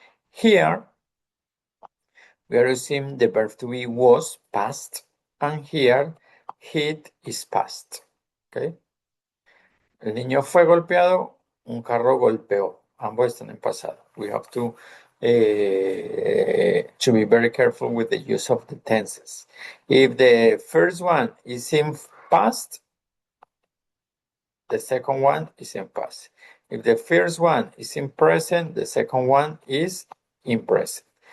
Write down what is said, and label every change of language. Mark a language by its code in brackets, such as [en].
[en] Here, we are using the verb to be was past. And here, hit is past. Okay? [es] El niño fue golpeado, un carro golpeó. Ambos están en pasado. [en] We have to be very careful with the use of the tenses. If the first one is in past, the second one is in past. If the first one is in present, the second one is in present.